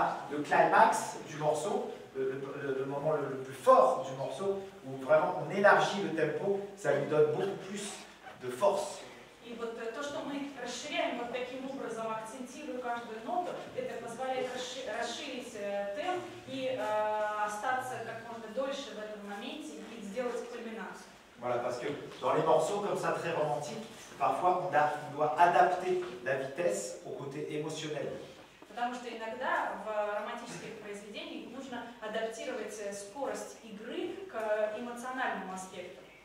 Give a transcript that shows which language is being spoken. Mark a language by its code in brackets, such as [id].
[fr] Le climax du morceau, le moment le plus fort du morceau, où vraiment on élargit le tempo, ça lui donne beaucoup plus de force. [ru] И вот то, что мы расширяем вот таким образом, акцентируя каждую ноту, это позволяет расширить темп и остаться как можно дольше в этом моменте и сделать кульминацию. [fr] Voilà, parce que dans les morceaux comme ça très romantiques, parfois on doit adapter la vitesse au côté émotionnel. [ru] Потому что иногда в романтических произведениях нужно адаптировать скорость игры к эмоциональному аспекту.